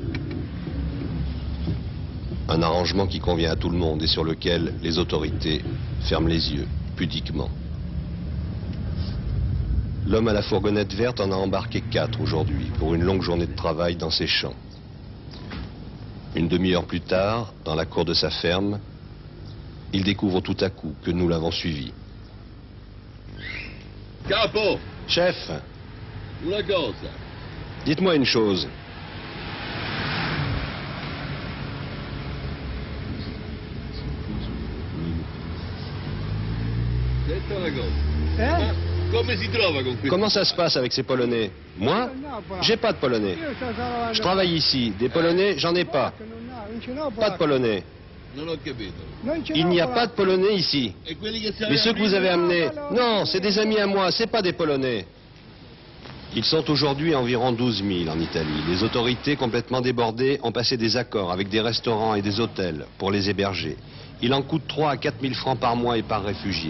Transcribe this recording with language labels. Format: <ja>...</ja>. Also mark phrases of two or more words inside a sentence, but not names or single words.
<fr>Un arrangement qui convient à tout le monde et sur lequel les autorités ferment les yeux, pudiquement. L'homme à la fourgonnette verte en a embarqué 4 aujourd'hui, pour une longue journée de travail dans ses champs. Une demi-heure plus tard, dans la cour de sa ferme, il découvre tout à coup que nous l'avons suivi.</fr> <it>Capo,</it> <fr>Chef,</fr> <it>una cosa.</it> <fr>dites-moi une chose.</fr> <it>Senta una cosa. Ma come si trova con questo?</it> <fr>Comment ça se passe avec ces Polonais? Moi, j'ai pas de Polonais. Je travaille ici. Des Polonais, j'en ai pas. Pas de Polonais.</fr> <it>Non ho capito.</it> <fr>Il n'y a pas de Polonais ici.</fr> <it>E quelli che si</it> <fr>Mais ceux que vous avez amenés, non, c'est des amis à moi, c'est pas des Polonais. Ils sont aujourd'hui environ 12 000 en Italie. Les autorités, complètement débordées, ont passé des accords avec des restaurants et des hôtels pour les héberger. Il en coûte 3 à 4 000 francs par mois et par réfugié.</fr>